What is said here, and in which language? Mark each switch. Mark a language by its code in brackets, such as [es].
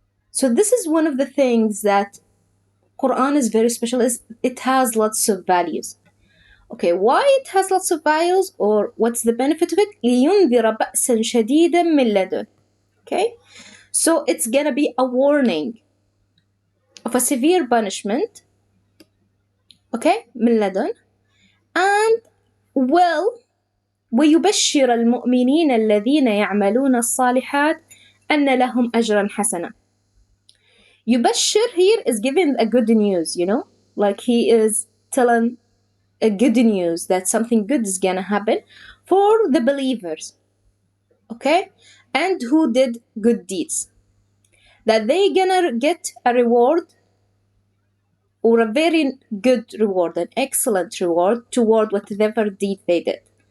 [en] So this is one of the things that Quran is very special, is it has lots of values. Okay, why it has lots of values, or what's the benefit of it? [ar] لِيُنذِرَ بَأْسًا شَدِيدًا مِنْ لَدُنْ. [en] Okay, so it's gonna be a warning of a severe punishment. [ar] Okay, من لدن. And well, وَيُبَشِّرَ الْمُؤْمِنِينَ الَّذِينَ يَعْمَلُونَ الصَّالِحَاتِ أَنَّ لَهُمْ أَجْرًا حَسَنًا. [en] Yubashir here is giving a good news, like he is telling a good news that something good is gonna happen for the believers, okay, and who did good deeds, that they gonna get a reward, or a very good reward, an excellent reward toward whatever deed they did.